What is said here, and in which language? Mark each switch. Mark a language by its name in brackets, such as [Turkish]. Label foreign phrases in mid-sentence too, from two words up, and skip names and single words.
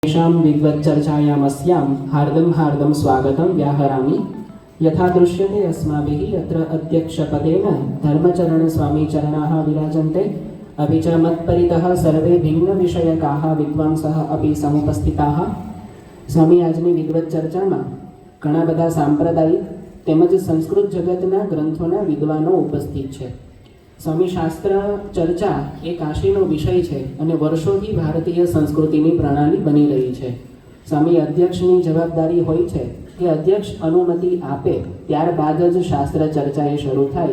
[Sanskrit] तेषां विद्वच्चर्चायामस्यां हार्दं स्वागतं व्याहरामि। यथा दृश्यते अस्माभिः अत्र अध्यक्षपदेन धर्मचरणस्वामीचरणाः विराजन्ते, अपि च मत्परितः सर्वे भिन्नविषयकाः विद्वांसः अपि समुपस्थिताः। [Gujarati] स्वामी આજની વિદ્વત ચર્ચામાં ઘણા બધા સાંપ્રદાયિક તેમજ સંસ્કૃત જગતના ગ્રંથોના વિદ્વાનો ઉપસ્થિત છે। સ્વામી શાસ્ત્ર ચર્ચા એ કાશીનો વિષય છે અને વર્ષોથી ભારતીય સંસ્કૃતિની પ્રણાલી બની રહી છે। સ્વામી અધ્યક્ષની જવાબદારી હોય છે કે અધ્યક્ષ અનુમતિ આપે ત્યારબાદ જ શાસ્ત્ર ચર્ચા એ શરૂ થાય।